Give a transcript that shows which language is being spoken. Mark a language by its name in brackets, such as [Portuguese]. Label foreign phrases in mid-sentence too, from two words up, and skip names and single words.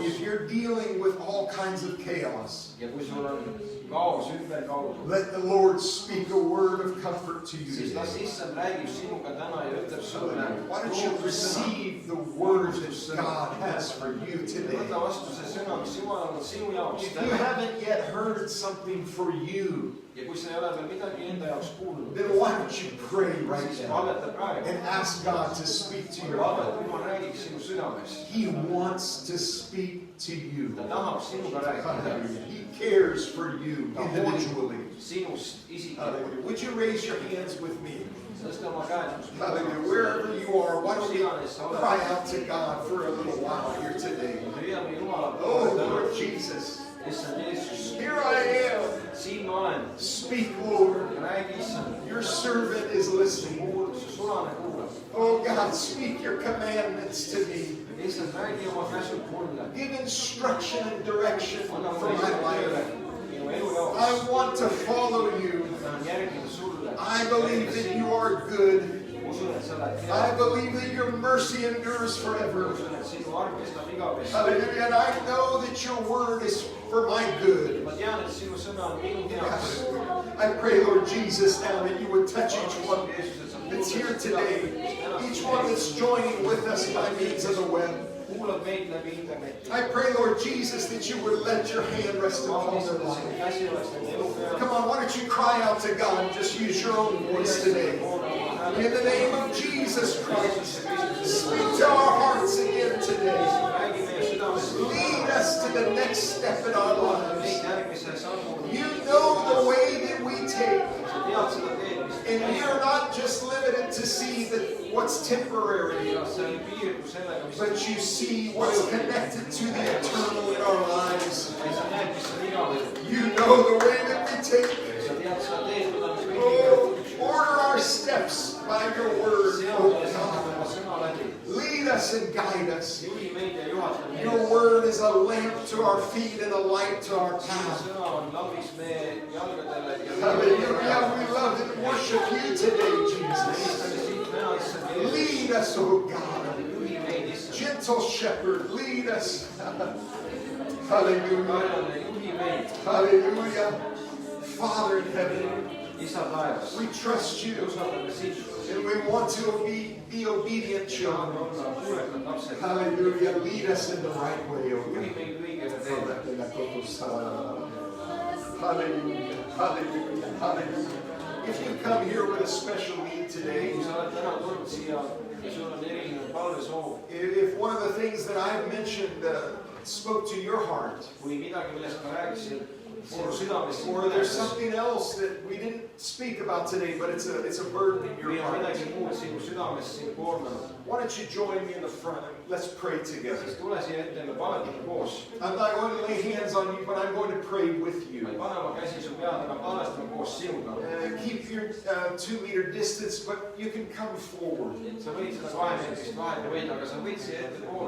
[English] if you're dealing with all kinds of chaos, [Estonian] ja kui sul on kaos ümberkaudu, [English] let the Lord speak a word of comfort to you [Estonian] siis las [English] today. [Estonian] issand räägib sinuga täna ja ütleb sulle [English] Why don't you receive the word that God has for you today? [Estonian] võta vastu see sõna, mis Jumal on sinu jaoks [English] If you [Estonian] täna. [English] haven't yet heard something for you, [Estonian] ja kui sa ei ole veel midagi enda jaoks kuulnud, [English] then why don't you pray right [Estonian] siis [English] now [Estonian] palveta praegu. [English] and ask God to speak to your [Estonian] palve, [English] heart? [Estonian] et Jumal räägiks sinu südames. [English] He wants to speak to you. [Estonian] ta tahab sinuga rääkida. [English] Hallelujah. He cares for you individually. [Estonian] sinust isiklikult. [English] Hallelujah. Would you raise your hands with me? [Estonian] tõsta oma käed. [English] Hallelujah. Wherever you are, why don't we cry out to God for a little while here today? [Estonian] hüüame Jumala [English] Oh, [Estonian] poole [English] Lord [Estonian] täna. [English] Jesus, [Estonian] issand Jeesus, [English] here I am. [Estonian] siin ma olen. [English] Speak, Lord. [Estonian] räägi issand. [English] Your servant is listening. [Estonian] su sulane kuulab. [English] Oh, God, speak your commandments to me. [Estonian] issand, räägi oma käsud mulle. [English] Give instruction and direction [Estonian] anna [English] for [Estonian] mulle [English] my [Estonian] tööle [English] life. [Estonian] minu elu jaoks. [English] I want to follow you. [Estonian] tahan järgida sulle. [English] I believe that you are good. [Estonian] usun, et sa oled hea. [English] I believe that your mercy endures forever. [Estonian] usun, et sinu arm kestab igavesti. [English] Hallelujah. And I know that your word is for my good. [Estonian] ma tean, et sinu sõna on minu heaks. [English] I pray, Lord Jesus, now that you would touch each one [Estonian] Jeesus, et sa [English] that's here today, each one that's joining with us by means of the web. [Estonian] kuulad meid läbi interneti. [English] I pray, Lord Jesus, that you would let your hand rest upon their life. [Estonian] käsi oleks nende elu peal. [English] Come on, why don't you cry out to God and just use your own voice today. In the name of Jesus Christ, speak to our hearts again today. [Estonian] räägi meie südames. [English] Lead us to the next step in our lives. [Estonian] meid järgmise sammu. [English] You know the way that we take. [Estonian] sa tead seda teed, mis [English] And we are not just limited to see that what's temporary, [Estonian] ja see ei piirdu sellega, mis [English] but you see what's connected to the eternal in our lives. [Estonian] ei sa näed, mis on igavesed. [English] You know the way that we take. [Estonian] sa tead seda teed, mida me [English] Oh, [Estonian] kõigiga [English] order our steps by your word, [Estonian] seame [English] oh [Estonian] ja saame [English] God. [Estonian] oma sõna läbi. [English] Lead us and guide us. [Estonian] juhi meid ja juhata [English] Your [Estonian] meid. [English] word is a lamp to our feet and a light to our [Estonian] sinu [English] path. [Estonian] sõna on lambiks meie jalgadele ja [English] Hallelujah. We love and worship you today, Jesus. [Estonian] Mõistame siit täna, issand Jeesus. [English] Lead us, oh God. [Estonian] juhi meid, issand. [English] Gentle shepherd, lead us. Hallelujah. [Estonian] Kallane, juhi meid. [English] Hallelujah. Father in heaven, [Estonian] isa taevas. [English] we trust you [Estonian] usaldame sind. [English] and we want to be obedient [Estonian] tahame [English] children. [Estonian] olla kuulekad lapsed. [English] Hallelujah. Lead us in the right way, oh [Estonian] juhi [English] God. [Estonian] meid õigele teele. [English] Hallelujah. Hallelujah. Hallelujah. If you come here with a special need today, [Estonian] kui sa oled täna tulnud siia ja sul on erinev palvesoov, [English] if one of the things that I've mentioned spoke to your heart, [Estonian] kui midagi, millest ma rääkisin, sinu südames [English] or there's something else that we didn't speak about today, but it's a burden in your [Estonian] või on [English] heart, [Estonian] midagi muud sinu südames sind koormanud, [English] why don't you join me in the front and let's pray together. [Estonian] siis tule siia ette ja me paletame koos. [English] I'm not going to lay hands on you, but I'm going to pray with [Estonian] ma ei [English] you. [Estonian] pane oma käsi su peale, ma paletame koos sinuga. [English] Keep your 2-meter distance, but you can come forward. [Estonian] et sa võid seda 2 meetrist vahet hoida, aga sa võid siia ettepoole